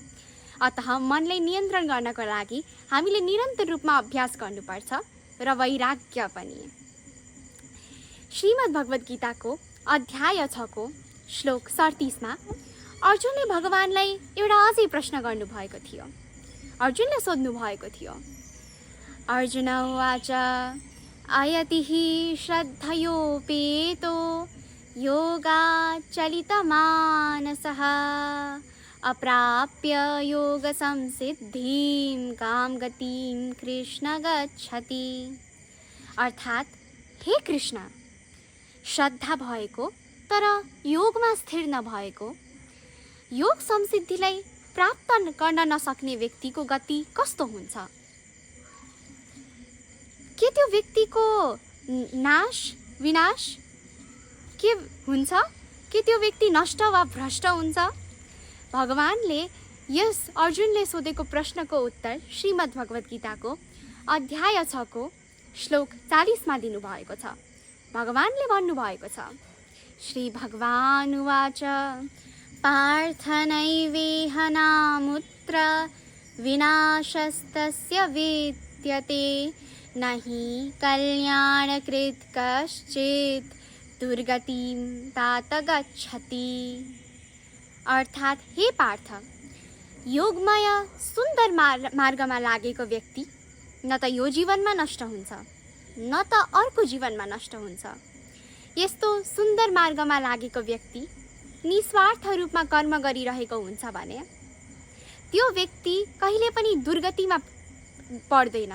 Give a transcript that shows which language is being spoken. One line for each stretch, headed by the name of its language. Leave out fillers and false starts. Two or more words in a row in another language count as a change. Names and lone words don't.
Nepali: अतः मनलाई नियन्त्रण गर्नको लागि हामीले निरन्तर रूपमा अभ्यास गर्नुपर्छ र वैराग्य पनि। श्रीमद् भगवत गीताको अध्याय 6 को श्लोक 37 मा अर्जुनले भगवानलाई एउटा अझै प्रश्न गर्नुभएको थियो। अर्जुनले सोध्नु भएको थियो,
Sanskrit: अर्जुन उवाच अयतिः श्रद्धयोपेतो योगाच्चलितमानसः अप्राप्य योग संसिद्धिं काम गतिं कृष्ण गच्छति।
Nepali: अर्थात् हे कृष्ण, श्रद्धा भएको तर योगमा स्थिर नभएको, योग संसिद्धिलाई प्राप्त गर्न नसक्ने व्यक्तिको गति कस्तो हुन्छ? के त्यो व्यक्तिको विनाश के हुन्छ? के त्यो व्यक्ति नष्ट वा भ्रष्ट हुन्छ? भगवानले यस अर्जुनले सोधेको प्रश्नको उत्तर श्रीमद् भगवत गीताको अध्याय 6 को श्लोक 40 मा दिनुभएको छ। भगवानले भन्नुभएको छ,
Sanskrit: श्री भगवान उवाच पार्थ नैवेह नामुत्र विनाशस्तस्य विद्यते नहि कल्याणकृत् कश्चित् दुर्गतिं तात गच्छति।
Nepali: अर्थात् हे पार्थ, योगमय सुन्दर मार्गमा लागेको व्यक्ति न त यो जीवनमा नष्ट हुन्छ न त अर्को जीवनमा नष्ट हुन्छ। यस्तो सुन्दर मार्गमा लागेको व्यक्ति निस्वार्थ रूपमा कर्म गरिरहेको हुन्छ भने त्यो व्यक्ति कहिले पनि दुर्गतिमा पर्दैन।